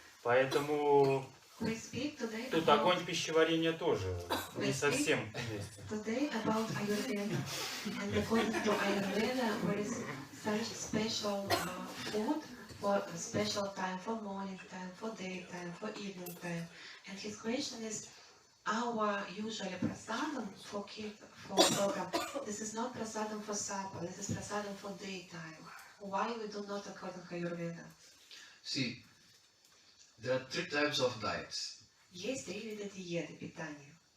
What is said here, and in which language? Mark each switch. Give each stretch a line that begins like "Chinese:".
Russian: Поэтому тут огонь пищеварения тоже не совсем вместе.
English: Today about Ayurveda, and according to Ayurveda, there is such special food for a special time, for morning time, for daytime, for evening time. And his question is, our usually prasadam for program, this is not prasadam for supper, this is prasadam for daytime. Why we do not according to Ayurveda? See, there are 3 types of diets.
Russian: Есть 3 вида диеты, питания.